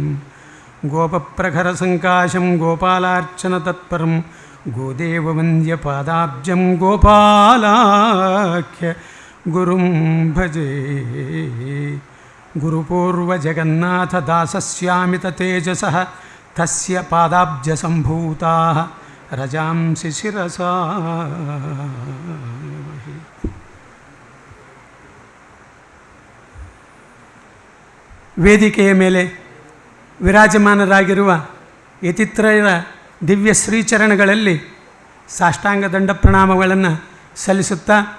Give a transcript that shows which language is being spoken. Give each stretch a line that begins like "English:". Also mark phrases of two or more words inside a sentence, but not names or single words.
Sanskrit: गोपप्रखरसङ्काशं गोपालार्चनतत्परं गोदेववन्द्यपादाब्जं गोपालाख्य गुरुं भजे। गुरुपूर्वजगन्नाथदासस्यामित तेजसः तस्य पादाब्जसम्भूताः रजांसि शिरसा।
Kannada: ವೇದಿಕೆಯ ಮೇಲೆ ವಿರಾಜಮಾನರಾಗಿರುವ ಯತಿತ್ರಯರ ದಿವ್ಯ ಶ್ರೀಚರಣಗಳಲ್ಲಿ ಸಾಷ್ಟಾಂಗ ದಂಡ ಪ್ರಣಾಮಗಳನ್ನು ಸಲ್ಲಿಸುತ್ತಾ,